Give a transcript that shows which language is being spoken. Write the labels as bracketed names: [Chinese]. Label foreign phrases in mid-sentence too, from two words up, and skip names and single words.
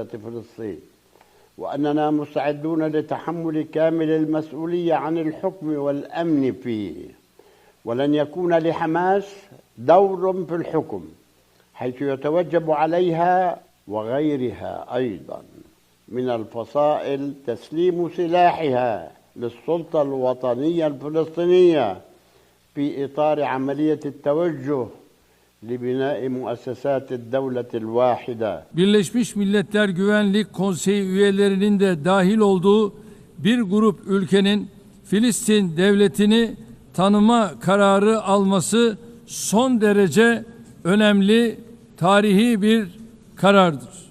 [Arabic] فلسطين، وأننا مستعدون لتحمل كامل المسؤولية عن الحكم والأمن فيه، ولن يكون لحماس دور في الحكم، حيث يتوجب عليها وغيرها أيضا من الفصائل تسليم سلاحها للسلطة الوطنية الفلسطينية في إطار عملية التوجه لبناء مؤسسات الدولة الواحدة. [Turkish] Birleşmiş Milletler Güvenlik Konseyi üyelerinin de dahil olduğu bir grup ülkenin Filistin devletini tanıma kararı alması son derece önemli tarihi bir karardır.